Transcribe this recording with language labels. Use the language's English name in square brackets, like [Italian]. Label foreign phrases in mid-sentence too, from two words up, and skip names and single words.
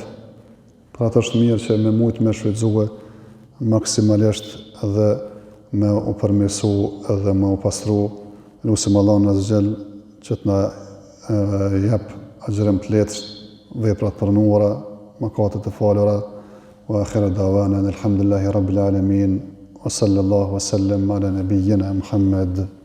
[Albanian] Pra të është mirë që me mujtë me shfrytëzue maksimalisht edhe me u përmirësu edhe me u pastru. Lusim Allah në zgjel që të na jep agjërim të letë, veprat përnuara, mëkatet e falura. [Arabic] وآخر دعوانا الحمد لله رب العالمين وصلى الله وسلم على نبينا محمد